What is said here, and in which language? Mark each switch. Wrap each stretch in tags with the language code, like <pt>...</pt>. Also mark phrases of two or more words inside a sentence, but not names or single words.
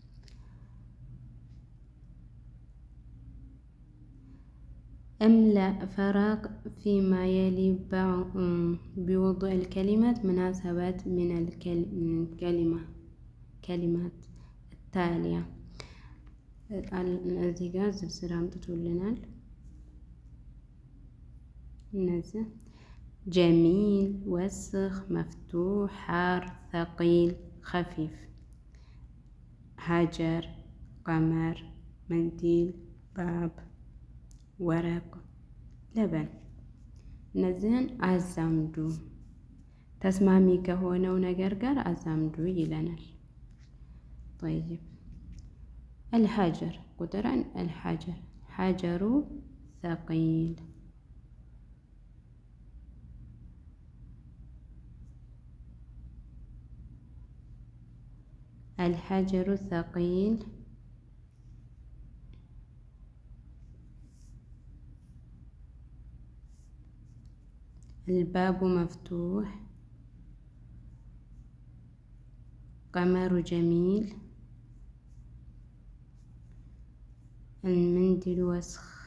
<ar>املأ فراغ فيما يلي بوضع الكلمات مناسبات من الكلمات التالية.</ar> <am>እዚህ ጋር ዝርዝር አምጥቶልናል። እነዚህ</am> <ar>جميل وسخ مفتوح حار ثقيل خفيف حجر قمر منديل باب ورق لبن</ar> <am>እነዚህን አዛምዱ ተስማሚ ከሆነው ነገር ጋር አዛምዱ ይለናል። طيب</am> <ar>الحجر قدرا الحجر حجر ثقيل الحجر ثقيل الباب مفتوح قمر جميل المنديل وسخ</ar>